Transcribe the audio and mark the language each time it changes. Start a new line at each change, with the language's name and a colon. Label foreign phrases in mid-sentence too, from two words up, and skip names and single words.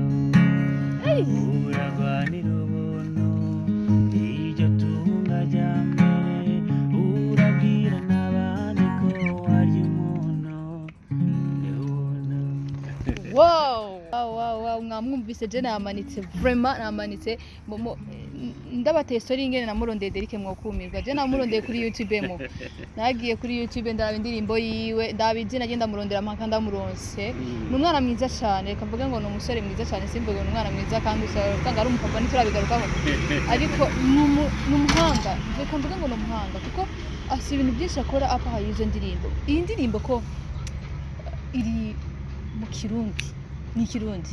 Rundi: Uragwanira ubuntu iryo tunga rya mbere, urabwira n'abandi ko warya umuntu y'ubuntu. Wow, mwamwumvise je namanitse vraiment namanitse ndabateye story ingene namurondeye Derrick mwokumirwa. Je namurondeye kuri YouTube mo. Nagiye kuri YouTube ndaraba indirimbo yiwe, ndaba izina agenda murondera mpaka ndamuronse. Ni umwana mwiza cyane, kavuga ngo ni umusore mwiza cyane, simvuga ni umwana mwiza kandi usanga ari umupapa ntiturabigarukaho. Ariko ni umuhanga, reka mvuga ngo ni umuhanga kuko afite ibintu byinshi akora apa hayizo ndirimbo. Iyi ndirimbo ko iri mu Kirundi, ni Kirundi.